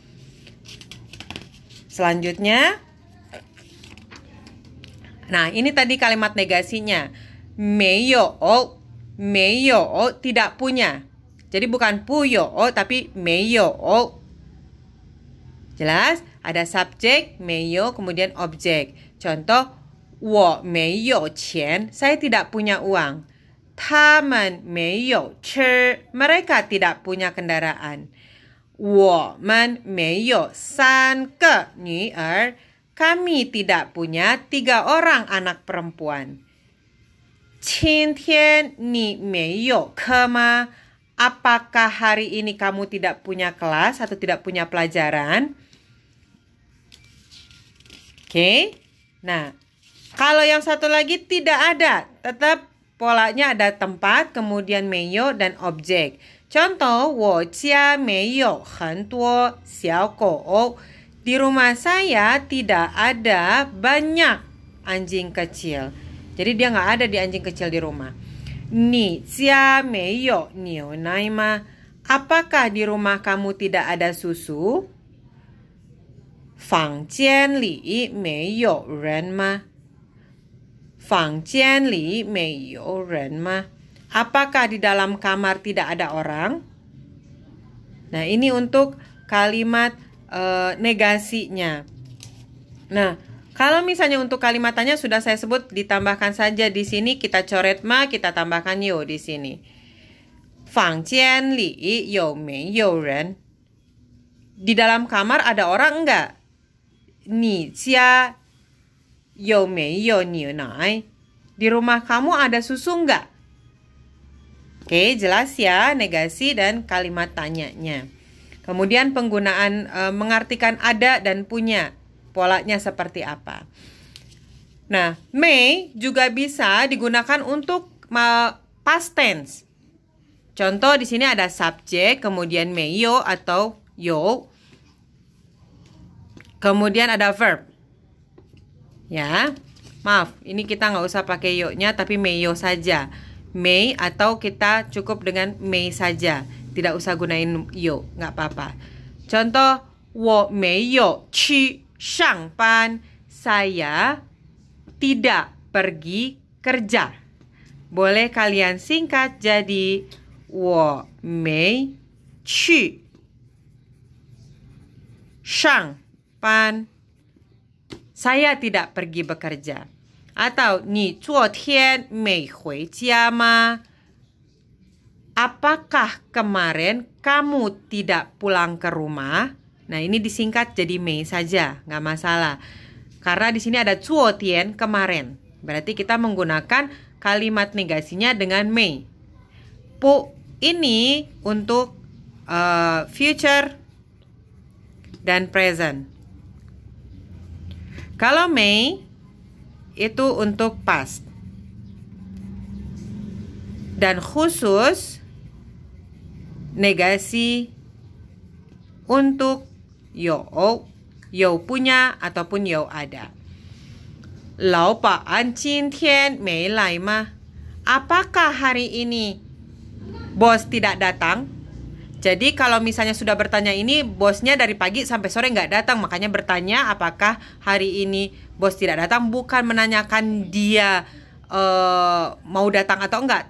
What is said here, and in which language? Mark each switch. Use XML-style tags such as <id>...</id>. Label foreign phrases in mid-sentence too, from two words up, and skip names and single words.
<id>Selanjutnya, nah ini tadi kalimat negasinya. Meyo, tidak punya. Jadi bukan puyo tapi meyo. Jelas? Ada subjek, meyo, kemudian objek. Contoh,</id> <zh>我没有钱,</zh> <id>saya tidak punya uang.</id> <zh>他们没有吃,</zh> <id>mereka tidak punya kendaraan.</id> <zh>我们没有3个女儿,</zh> <id>kami tidak punya 3 orang anak perempuan.</id> <zh>今天你没有课吗?</zh> <id>Apakah hari ini kamu tidak punya kelas atau tidak punya pelajaran? Oke. Nah, kalau yang satu lagi tidak ada, tetap polanya ada tempat, kemudian meyo dan objek. Contoh,</id> <zh>我家没有很多小狗.</zh> <id>Di rumah saya tidak ada banyak anjing kecil. Jadi dia nggak ada di anjing kecil di rumah.</id> <zh>你家没有牛奶吗?</zh> <id>Apakah di rumah kamu tidak ada susu?</id> <zh>房间里没有人吗? 房间里没有人吗?</zh> <id>Apakah di dalam kamar tidak ada orang? Nah, ini untuk kalimat negasinya. Nah, kalau misalnya untuk kalimat tanya sudah saya sebut, ditambahkan saja di sini, kita coret ma, kita tambahkan yo di sini.</id> <zh>房间里有没有人?</zh> <id>Di dalam kamar ada orang enggak?</id> <zh>你家有没有牛奶?</zh> <id>Di rumah kamu ada susu enggak? Oke, jelas ya negasi dan kalimat tanyanya. Kemudian penggunaan mengartikan ada dan punya. Polanya seperti apa? Nah, may juga bisa digunakan untuk</id> <en>past tense.</en> <id>Contoh di sini ada subjek, kemudian meyo atau yo. Kemudian ada verb. Ya, maaf, ini kita nggak usah pakai yo-nya, tapi meyo saja. mei atau kita cukup dengan mei saja. Tidak usah gunain yo, nggak apa-apa. Contoh,</id> <zh>我没有去上班.</zh> <id>Saya tidak pergi kerja. Boleh kalian singkat jadi</id> <zh>我没去上班.</zh> <id>Saya tidak pergi bekerja.</id> <zh>Atau 你昨天没回家吗?</zh> <id>Apakah kemarin kamu tidak pulang ke rumah? Nah, ini disingkat jadi mei saja, nggak masalah. Karena di sini ada 昨天 kemarin. Berarti kita menggunakan kalimat negasinya dengan mei. Pu ini untuk future dan present. Kalau mei itu untuk past. Dan khusus negasi untuk yo punya ataupun yo ada.</id> <zh>老板今天没来吗?</zh> <id>Apakah hari ini bos tidak datang? Jadi kalau misalnya sudah bertanya ini, bosnya dari pagi sampai sore nggak datang. Makanya bertanya apakah hari ini bos tidak datang. Bukan menanyakan dia mau datang atau enggak.</id>